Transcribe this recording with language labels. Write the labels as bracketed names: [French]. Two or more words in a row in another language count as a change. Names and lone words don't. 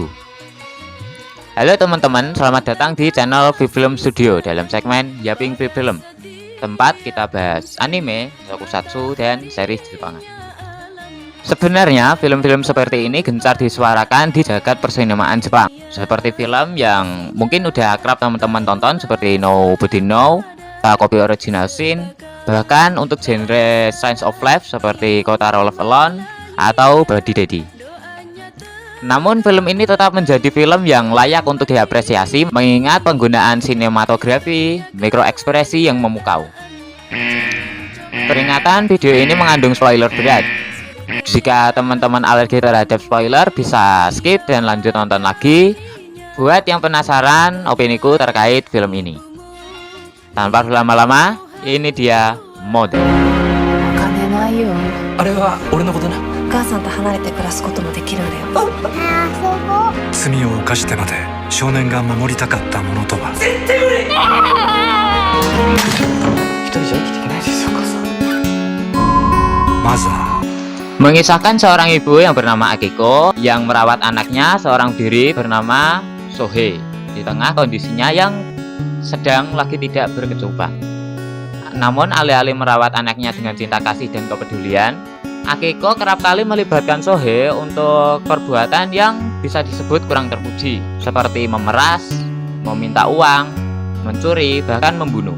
[Indonesian] Halo teman-teman, selamat datang di channel Vivillum Studio dalam segmen Yaping Vivillum, tempat kita bahas anime, tokusatsu, dan series Jepangan. Sebenarnya film-film seperti ini gencar disuarakan di jagat persinemaan Jepang. Seperti film yang mungkin udah akrab teman-teman tonton seperti Nobody Know, Takopi Original Sin, bahkan untuk genre [English] Science of Life [Indonesian] seperti Kotaro Love Alone atau Body Daddy. Namun film ini tetap menjadi film yang layak untuk diapresiasi mengingat penggunaan sinematografi, mikroekspresi yang memukau. Peringatan, video ini mengandung spoiler berat. Jika teman-teman alergi terhadap spoiler bisa skip dan lanjut nonton lagi. Buat yang penasaran opiniku terkait film ini. Tanpa berlama-lama, ini dia Mother. [Japanese] 金ないよ。あれは俺のことな。お母さんと離れて暮らすこともできるんだよ。罪を犯してまで少年が守りたかったものとは。絶対無理。一人じゃ生きていけないですよ、お母さん。マザー。 [Indonesian] Mengisahkan seorang ibu yang bernama Akiko yang merawat anaknya seorang diri bernama Sohei di tengah kondisinya yang sedang lagi tidak berkecukupan. Namun alih-alih merawat anaknya dengan cinta kasih dan kepedulian, Akiko kerap kali melibatkan Sohei untuk perbuatan yang bisa disebut kurang terpuji, seperti memeras, meminta uang, mencuri, bahkan membunuh.